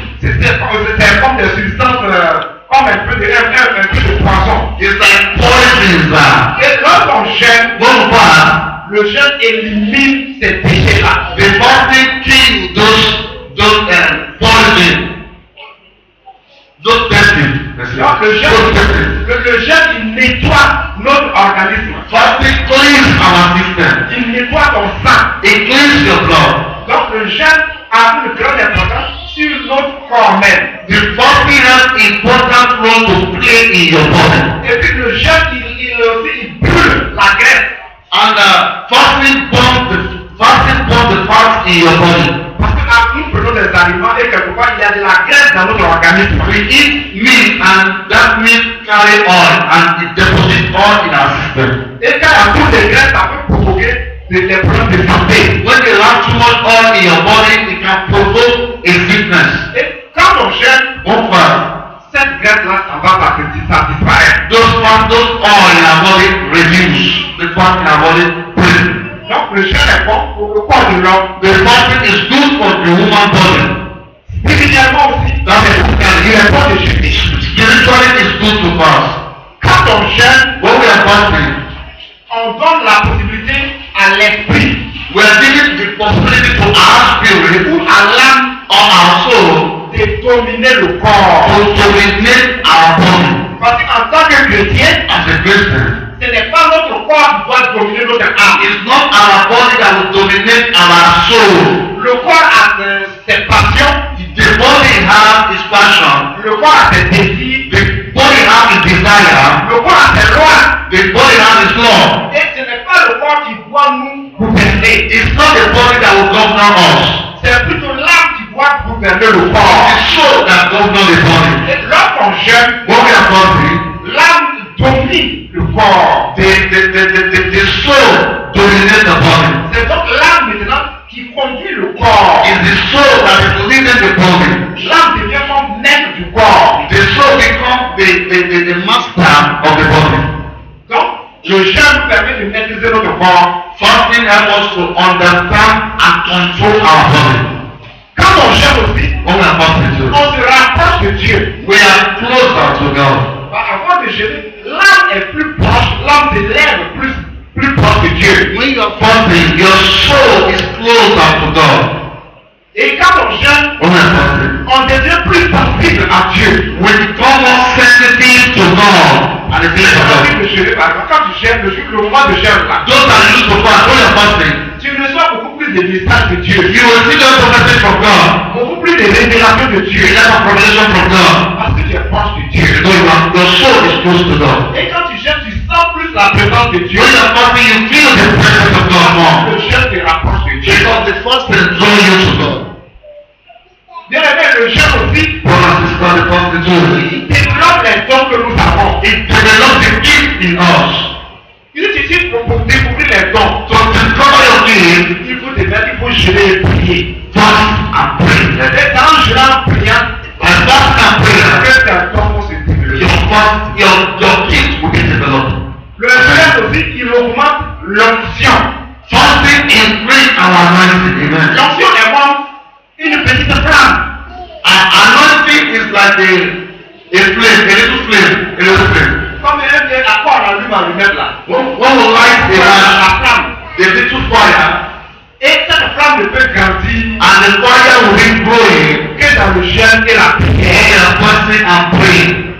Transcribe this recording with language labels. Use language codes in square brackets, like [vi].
[fr] C'est comme des substances, comme un peu de poison. [en] It's like poisons. [fr] Et lorsqu'on jeûne, [en] When we fast, [fr] le jeûne élimine ces déchets-là. [en] the fasting kills those poisons, those toxins. [fr] Donc le jeûne, il nettoie notre organisme. [en] Fasting cleans our system. [fr] Il nettoie ton sang. [en] It cleans your blood. [fr] Donc le jeûne a une grande importance sur notre corps même. [en] The fasting has important role to play in your body. [fr] Et puis le jeûne, il brûle la graisse. [en] And fasting burns the fat in your body. [fr] Parce que nous prenons des aliments et quelque part il y a de la graisse dans notre organisme. [en] We eat meat and that meat carry oil and it deposits oil in our system. [fr] Et quand il y a beaucoup de graisse, ça peut provoquer des problèmes de santé. [en] When you have too much oil in your body, it can provoke a sickness. [fr] Et quand on jeûne, [en] One fast, [fr] cette graisse-là, ça va partir, ça disparaît. [en] those oil in our body reduce. The fat in our body break. [fr] Donc le jeûne est bon pour le corps de l'homme. [en] The fasting is good for the human body. [fr] Spirituellement aussi, il est bon de jeûner. [en] Spiritually, it's good to fast. [fr] Quand on jeûne, [en] When we are fasting, [fr] on donne la possibilité à l'esprit [en] we are giving the possibility to our spirit [fr] ou à l'âme [en] or our soul [fr] de dominer le corps. [en] to dominate our body. [fr] Parce qu'en tant que chrétien, [en] As a Christian, [fr] ce n'est pas notre corps qui doit dominer notre âme. [en] it's not our body that will dominate our soul. [fr] Le corps a ses passions, [en] The body has its passion. [fr] le corps a ses désirs, [en] The body has its desire. [fr] le corps a ses lois. [en] The body has its law. [fr] Et ce n'est pas le corps qui doit nous gouverner. [en] It's not the body that will govern us. [fr] C'est plutôt l'âme qui doit gouverner le corps. [en] It's the soul that governs the body. [fr] Et lorsqu'on jeûne, [en] When we are fasting, [fr] l'âme domine le corps. [en] the soul dominates the body. [fr] C'est donc l'âme maintenant qui conduit le corps. [en] It's the soul that is leading the body. [fr] L'âme devient comme maître du corps. [en] The soul becomes the master of the body. [fr] Donc, le jeûne nous permet de maîtriser notre corps. [en] Fasting helps us to understand and control our body. [fr] Quand on jeûne aussi, [en] When we are fasting too, [fr] on se rapproche de Dieu. [en] we are closer to God. [fr] Avant de jeûner, l'âme est plus proche, l'âme s'élève plus proche de Dieu. [en] When you are fasting, your soul is closer to God. [fr] Et quand on jeûne, [en] When we are fasting, [fr] on devient plus sensible à Dieu. [en] we become more sensitive to God and the things [fr] C'est [en] of God. [fr] facile de jeûner, par exemple. Quand tu jeûnes, le moment de jeûne là, [en] Those that used to fast, when you are fasting, [fr] tu reçois beaucoup plus de messages de Dieu. [en] you will see the message from God. [fr] Beaucoup plus de révélations de Dieu. [en] You have a revelation from God. [fr] Parce que tu es proche de Dieu. [en] So your soul is close to God. [fr] Et quand tu jeûnes, tu sens plus la présence de Dieu. [en] When you are fasting, you feel the presence of God more. [fr] Le jeûne te rapproche de Dieu. [en] Because the fasting draws you to God. [fr] Bien aimé, le jeûne aussi, [en] Brother and sister, the fasting too. [fr] il développe les dons que nous avons. [en] It develops the gift in us. [fr] Il suffit pour découvrir les dons. [en] To discover your gift, [fr] Il faut te mettre, il faut jeûner et prier. [en] fast and pray. [fr] Et dans le jeûne en priant, [en] And fast and prayer, [fr] que tes dons vont se développer. [en] your gift will be developed. [fr] Le jeûne aussi, il augmente l'onction. [en] Fasting increase our anointing. Amen. [fr] L'onction est comme une petite flamme. [en] Anointing is like a flame, a little flame. [fr] Comme à quoi on allume allumette là. [en] When we light [fr] La flamme. [en] the little fire, [fr] Et cette flamme ne peut grandir [en] and the fire will be growing [fr] que dans le jeûne et la [en] when we [fr] prière. [en] are fasting and praying.